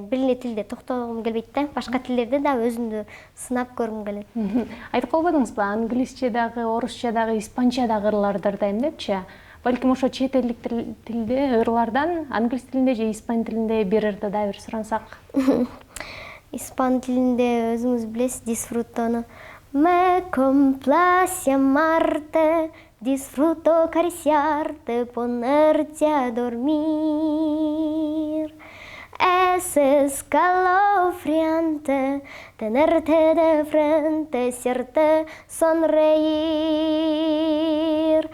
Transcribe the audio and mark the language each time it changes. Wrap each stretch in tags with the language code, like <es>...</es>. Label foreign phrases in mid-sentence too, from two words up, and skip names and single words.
<ky>Бир эле тилде токтогум келбейт да. Башка тилдерди да өзүмдү сынап көргүм келет. Айтып калбадыңызбы, англисче дагы, орусча дагы, испанча дагы ырларды ырдайм депчи? Балким ошо чет элдик тилде ырлардан англис тилинде же испан тилинде бир ырды да бир сурансак. Испан тилинде өзүңүз билесиз, disfrutoну.</ky> <es>Me complace amarte, disfruto acariciarte, ponerte a dormir. Es escalofriante tenerte de frente, hacerte sonreír.</es>